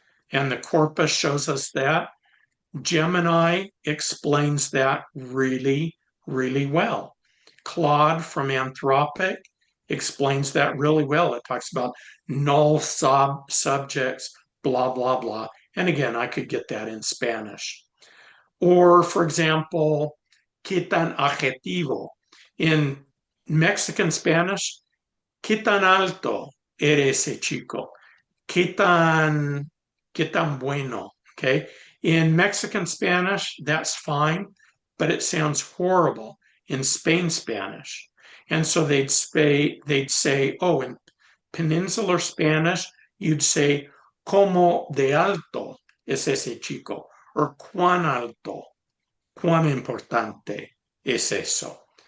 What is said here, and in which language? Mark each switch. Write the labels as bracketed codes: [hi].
[en] And the corpus shows us that. Gemini explains that really, really well. Claude from Anthropic explains that really well. It talks about null subjects, blah, blah, blah. And again, I could get that in Spanish. Or, for example, ¿qué tan adjetivo? [es] In Mexican Spanish, ¿qué tan alto eres ese chico? ¿Qué tan bueno? [en] Okay. In Mexican Spanish, that's fine, but it sounds horrible. in Spain Spanish. And so they'd say, oh, in Peninsular Spanish, you'd say, como de alto es ese chico, or cuán alto, cuán importante es eso.